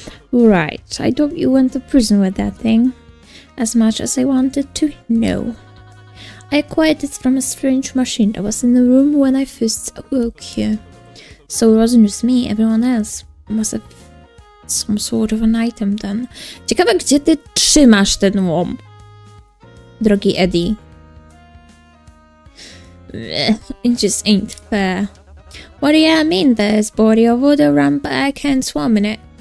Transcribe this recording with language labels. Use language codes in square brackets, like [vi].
[en] Right, I thought you went to prison with that thing. As much as I wanted to, no. I acquired it from a strange machine that was in the room when I first awoke here. So it wasn't just me, everyone else must have some sort of an item then. [pl] Ciekawe, gdzie ty trzymasz ten łom, drogi Eddie. [en] It just ain't fair. What do you mean there's body of water run but I can't swim in it?